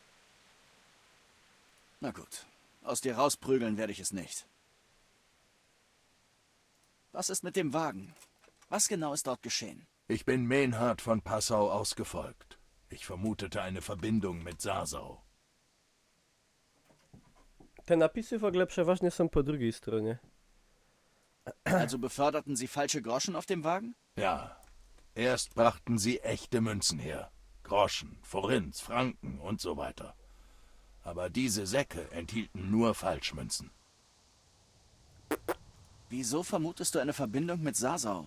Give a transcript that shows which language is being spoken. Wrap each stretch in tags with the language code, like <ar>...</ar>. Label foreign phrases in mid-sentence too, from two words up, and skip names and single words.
<de>Na gut, aus dir rausprügeln werde ich es nicht. Was ist mit dem Wagen? Was genau ist dort geschehen? Ich bin Menhard von Passau ausgefolgt. Ich vermutete eine Verbindung mit Sasau.</de> <pl>Te napisy w ogóle przeważnie są po drugiej stronie.</pl> <de>Also beförderten sie falsche Groschen auf dem Wagen? Ja, erst brachten sie echte Münzen her. Groschen, Forint, Franken und so weiter. Aber diese Säcke enthielten nur Falschmünzen. Wieso vermutest du eine Verbindung mit Sasau?</de>